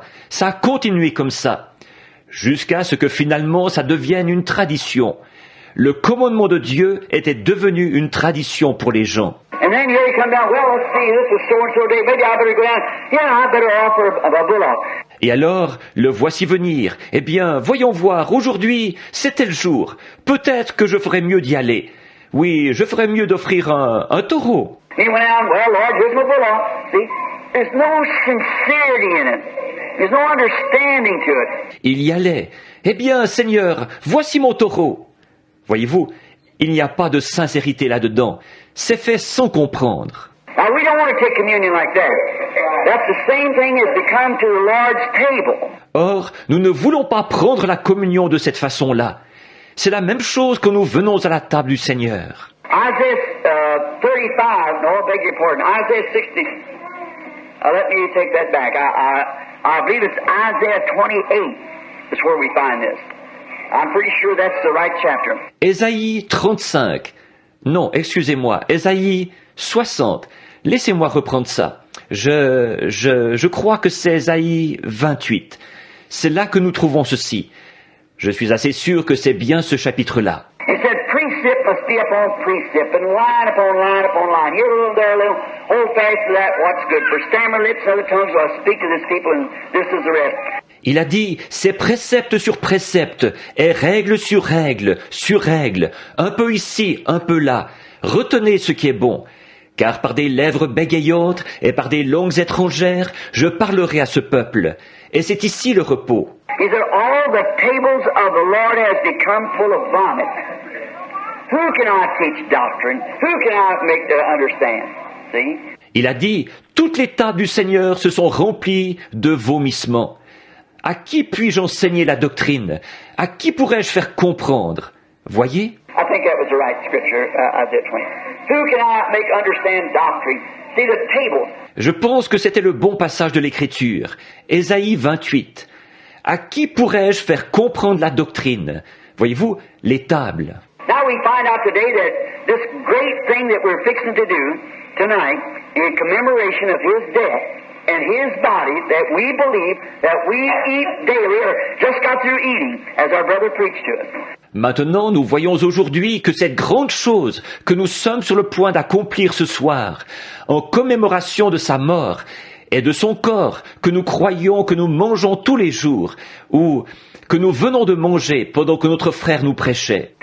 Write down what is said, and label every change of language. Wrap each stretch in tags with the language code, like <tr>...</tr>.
<fr>Ça a continué comme ça, jusqu'à ce que finalement ça devienne une tradition. Le commandement de Dieu était devenu une tradition pour les gens.</fr> <en>And then here you come down, well, let's see, this is so-and-so day, maybe I better go down. Yeah, I better offer a bullock.</en> <fr>Et alors, le voici venir. Eh bien, voyons voir, aujourd'hui, c'est tel jour. Peut-être que je ferais mieux d'y aller. Oui, je ferais mieux d'offrir un taureau.</fr> <en>He went out, well, Lord, here's my bullock. See, there's no sincerity in it. There's no understanding to it.</en> <fr>Il y allait. Eh bien, Seigneur, voici mon taureau. Voyez-vous, il n'y a pas de sincérité là-dedans. C'est fait sans comprendre.</fr> <en>Now, we don't want to take communion like that. That's the same thing as to come to the Lord's table.</en> <fr>Or, nous ne voulons pas prendre la communion de cette façon-là. C'est la même chose quand nous venons à la table du Seigneur.</fr> <en>Isaiah 35, no, I beg your pardon, Isaiah 60. Let me take that back. I believe it's Isaiah 28 is where we find this. I'm pretty sure that's the right chapter.</en> <fr>Ésaïe 35. Non, excusez-moi, Ésaïe 60. Laissez-moi reprendre ça. Je crois que c'est Ésaïe 28. C'est là que nous trouvons ceci. Je suis assez sûr que c'est bien ce chapitre-là.</fr> <en>It said, precept must be upon precept, and line upon line upon line. Here a little, there a little, hold fast to that, what's good. For stammer lips and other tongues will I speak to this people, and this is the rest.</en> <fr>Il a dit, c'est précepte sur précepte, et règle sur règle, sur règle, un peu ici, un peu là. Retenez ce qui est bon, car par des lèvres bégayantes et par des langues étrangères, je parlerai à ce peuple. Et c'est ici le repos.</fr> <en>He said, all the tables of the Lord has become full of vomit. Who can I teach doctrine? Who can I make to understand? See?</en> <fr>Il a dit, toutes les tables du Seigneur se sont remplies de vomissements. À qui puis-je enseigner la doctrine? À qui pourrais-je faire comprendre? Voyez?</fr> <en>I think that was the right scripture, Isaiah 20. Who can I make understand doctrine? See the tables.</en> <fr>Je pense que c'était le bon passage de l'Écriture. Ésaïe 28. À qui pourrais-je faire comprendre la doctrine? Voyez-vous, les tables.</fr> <en>Now we find out today that this great thing that we're fixing to do tonight in commemoration of His death and His body that we believe that we eat daily or just got through eating as our brother preached to us.</en> <fr>Maintenant, nous voyons aujourd'hui que cette grande chose que nous sommes sur le point d'accomplir ce soir, en commémoration de sa mort et de son corps que nous croyons que nous mangeons tous les jours, ou que nous venons de manger pendant que notre frère nous prêchait.</fr>